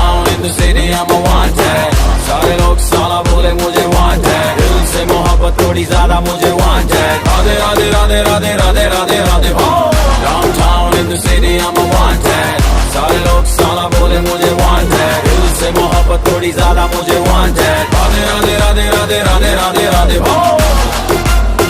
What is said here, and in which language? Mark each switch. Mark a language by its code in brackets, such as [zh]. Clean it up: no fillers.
[en] In the city I'm a wanted, [hi] सारे लोग साला बोले मुझे wanted। दिल से मोहब्बत थोड़ी ज्यादा मुझे wanted। राधे राधे राधे राधे राधे राधे राधे हो। [en] Downtown in the city I'm a wanted, [hi] सारे लोग साला बोले मुझे wanted। दिल से मोहब्बत थोड़ी ज्यादा मुझे wanted। राधे राधे राधे राधे राधे राधे राधे हो।